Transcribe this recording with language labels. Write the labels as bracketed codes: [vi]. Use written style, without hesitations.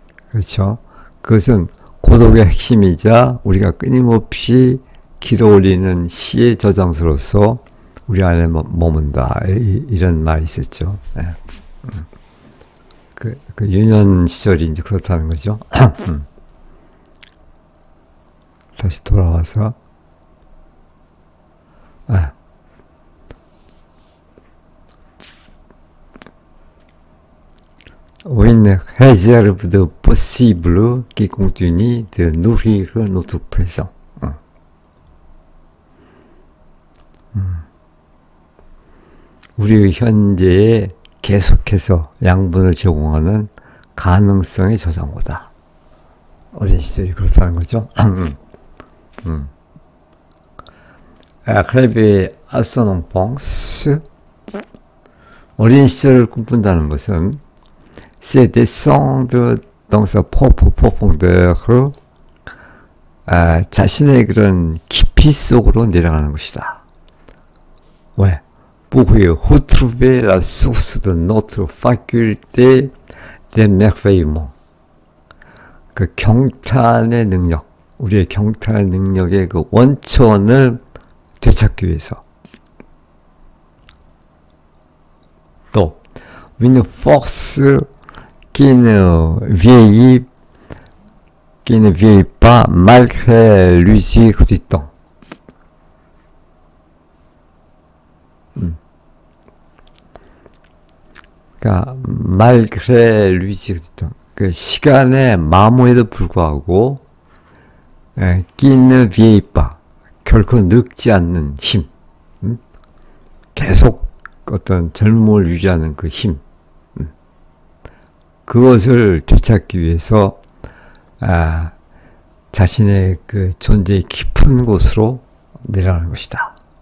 [ko] 그렇죠. 그것은 고독의 핵심이자 우리가 끊임없이 길어올리는 시의 저장소로서 우리 안에 머문다. 이런 말이 있었죠. 네. 그 유년 시절이 이제 그렇다는 거죠. 다시 돌아와서 [fr] une réserve de possible qui continue de nourrir notre présent. [ko] 우리의 현재에 계속해서 양분을 제공하는 가능성의 저장고다. 어린 시절이 그렇다는 거죠. [fr] Rêver à son enfance. [ko] 어린 시절을 꿈꾼다는 것은 [fr] c'est descendre dans sa propre profondeur, [ko] 자신의 그런 깊이 속으로 내려가는 것이다. 왜? [fr] Pour retrouver la source de notre faculté d'émerveillement. [ko] 그 경탄의 능력, 우리의 경탄의 능력의 그 원천을 되찾기 위해서. [fr] 또, une force qui ne vieillit pas malgré l'usure du temps. [ko] 그러니까 [fr] malgré l'usure du temps. [ko] 그 시간의 마모에도 불구하고 [fr] qui ne vieillit pas. [ko] 결코 늙지 않는 힘. 계속 어떤 젊음을 유지하는 그 힘. 그것을 되찾기 위해서 자신의 그 존재의 깊은 곳으로 내려가는 것이다.